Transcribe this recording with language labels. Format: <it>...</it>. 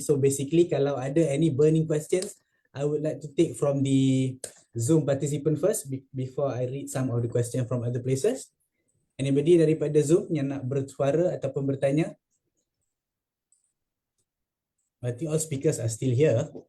<en>So basically</en> <ms>kalau ada</ms> <en>any burning questions, I would like to take from the Zoom participant first before I read some of the questions from other places. Anybody</en> <ms>daripada Zoom yang nak bersuara ataupun bertanya?</ms> <en>I think all speakers are still here.</en>